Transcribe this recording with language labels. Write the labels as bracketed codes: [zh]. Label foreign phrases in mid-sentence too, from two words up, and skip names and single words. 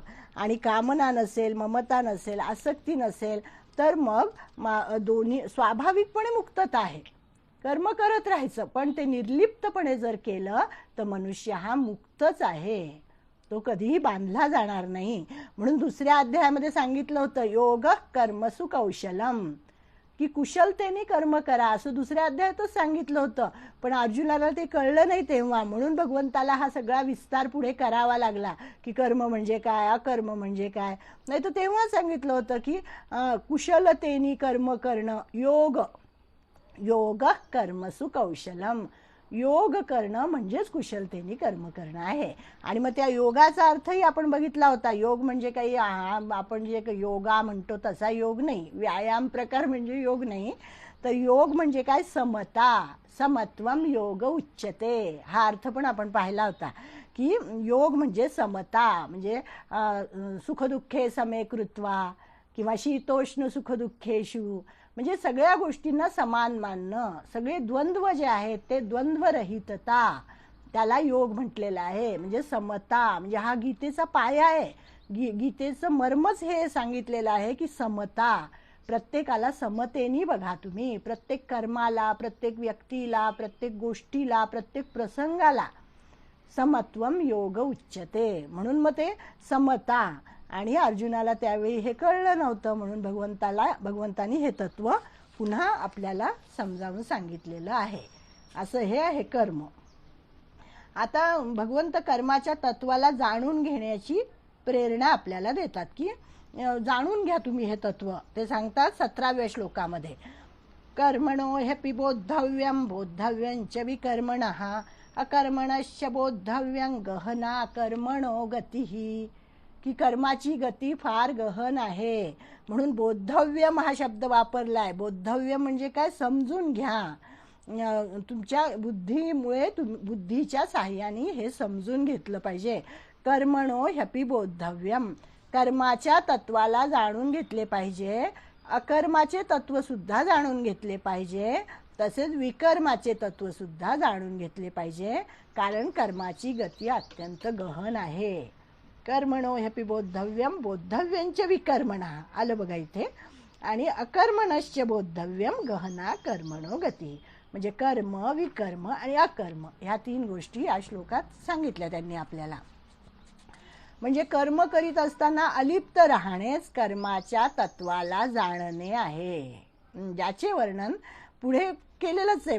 [mr] आणि कामना नसेल, ममता नसेल, आसक्ती नसेल तर मग दोन्ही स्वाभाविकपणे मुक्तता आहे. कर्म करत राहायचं, पण ते निर्लिप्तपणे जर केलं तर मनुष्य हा मुक्तच आहे, तो कधीही बांधला जाणार नाही. म्हणून दुसऱ्या अध्यायामध्ये सांगितलं होतं [sa] योग कर्मसु कौशलम, [mr] की कुशलतेने कर्म करा, असं दुसऱ्या अध्यायातच सांगितलं होतं. पण अर्जुनाला ते कळलं नाही तेव्हा, म्हणून भगवंताला हा सगळा विस्तार पुढे करावा लागला की कर्म म्हणजे काय, अकर्म म्हणजे काय. नाही तर तेव्हा सांगितलं होतं की कुशलतेने कर्म करणं, [sa] योग कर्मसु कौशलम. [mr] योग करणं म्हणजेच कुशलतेने कर्म करणं आहे. आणि मग त्या योगाचा अर्थही आपण बघितला होता. योग म्हणजे काही आपण जे योगा म्हणतो तसा योग नाही, व्यायाम प्रकार म्हणजे योग नाही. तर योग म्हणजे काय? समता, [sa] समत्वम योग उच्यते, [mr] हा अर्थ पण आपण पाहिला होता. की योग म्हणजे समता, म्हणजे [sa] सुखदुःखे समे कृत्वा [mr] किंवा [sa] शीतोष्ण सुखदुःखेषु, [mr] म्हणजे सगळ्या गोष्टींना समान मानणं. सगळे द्वंद्व जे आहेत ते द्वंद्वरहितता, त्याला योग म्हटलेला आहे. म्हणजे समता, म्हणजे हा गीतेचा पाया आहे. गीतेचं मर्मच हे सांगितलेलं आहे की समता. प्रत्येकाला समतेने बघा तुम्ही, प्रत्येक कर्माला, प्रत्येक व्यक्तीला, प्रत्येक गोष्टीला, प्रत्येक प्रसंगाला [sa] समत्वम योग उच्यते. [mr] म्हणून मग ते समता. आणि अर्जुनाला त्यावेळी हे कळलं नव्हतं, म्हणून भगवंतानी हे तत्व पुन्हा आपल्याला समजावून सांगितलेलं आहे. असं हे आहे कर्म. आता भगवंत कर्माच्या तत्वाला जाणून घेण्याची प्रेरणा आपल्याला देतात की जाणून घ्या तुम्ही हे तत्व. ते सांगतात 17व्या श्लोकामध्ये, [sa] कर्मणो ह्यपि बोद्धव्यं बोद्धव्यंच विकर्मणः अकर्मणश्च बोद्धव्यं गहना कर्मणो गतिः. [mr] की कर्माची गती फार गहन आहे, म्हणून बोद्धव्यम हा शब्द वापरलाय. बोद्धव्य म्हणजे काय? समजून घ्या. तुमच्या बुद्धीमुळे बुद्धीच्या साह्याने हे समजून घेतलं पाहिजे. [sa] कर्मणो ह्यपि बोद्धव्यम, [mr] कर्माच्या तत्वाला जाणून घेतले पाहिजे, अकर्माचे तत्व सुद्धा जाणून घेतले पाहिजे, तसेच विकर्माचे तत्व सुद्धा जाणून घेतले पाहिजे. कारण कर्माची गती अत्यंत गहन आहे. [sa] कर्मणो ह्यपि बोद्धव्यम बोद्धव्यंच विकर्मणः, [mr] आलं बघा इथे. आणि [sa] अकर्मणश्च बोद्धव्यम गहना कर्मणो गती, [mr] म्हणजे कर्म, विकर्म आणि अकर्म ह्या 3 गोष्टी या श्लोकात सांगितल्या त्यांनी आपल्याला. म्हणजे कर्म करीत असताना अलिप्त राहणेच कर्माच्या तत्वाला जाणणे आहे, ज्याचे वर्णन पुढे केलेलंच आहे.